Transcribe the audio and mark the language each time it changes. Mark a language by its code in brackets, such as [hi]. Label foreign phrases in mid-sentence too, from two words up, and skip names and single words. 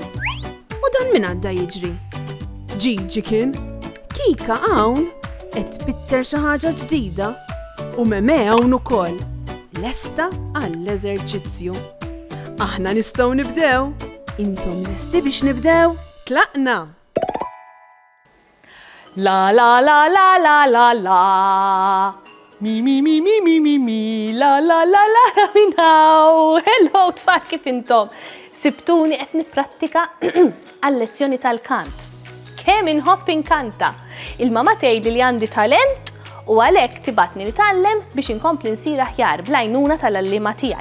[mt] U dan min għadda jiġri? Ġiġi kien? Kika hawn qed tbitter xi ħaġa ġdida u Meme hawn ukoll. Lesta għall-eżerċizzju. Aħna nistgħu nibdew. Intom lesti biex nibdew? Tlaqna! La la la la la la la. Mi mi mi mi mi mi mi. La la la la la minnaw. Hello tfal kif intom? Sibtuni qed nipprattika għal-lezzjoni tal-kant. Kemm inħobb inkanta. Il-mama tgħidli li għandi talent u għalhekk tibatni nitgħallem biex inkompli nsir aħjar bl-għajnuna tal-allima tiegħi.